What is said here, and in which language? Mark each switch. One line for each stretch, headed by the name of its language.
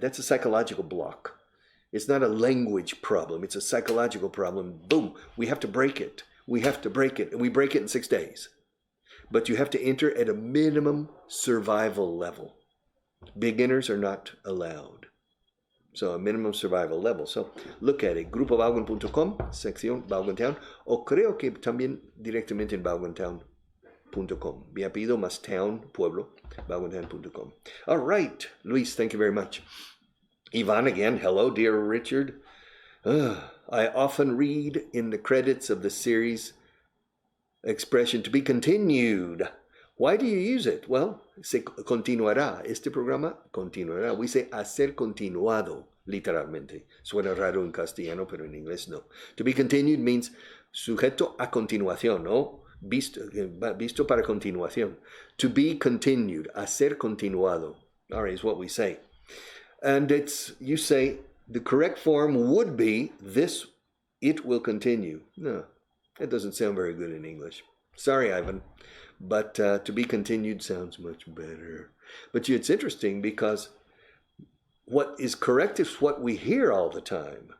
English: That's a psychological block. It's not a language problem. It's a psychological problem. Boom. We have to break it. We have to break it. And we break it in 6 days. But you have to enter at a minimum survival level. Beginners are not allowed. So a minimum survival level. So look at it.
Spanish: grupovaughan.com, sección Vaughantown. O creo que también directamente en vaughantown.com. Mi apellido más town, pueblo, vaughantown.com.
English: All right. Luis, thank you very much. Ivan again. Hello, dear Richard. I often read in the credits of the series expression to be continued. Why do you use it? Well,
Spanish: se continuará. Este programa continuará.
English: We say
Spanish: hacer continuado, literalmente. Suena raro en castellano, pero en inglés no.
English: To be continued
Spanish: means sujeto a continuación, ¿no? Visto para continuación.
English: To be continued,
Spanish: hacer continuado.
English: All right, is what we say. And you say, the correct form would be this, it will continue. No, that doesn't sound very good in English. Sorry, Ivan. But to be continued sounds much better. But it's interesting because what is correct is what we hear all the time.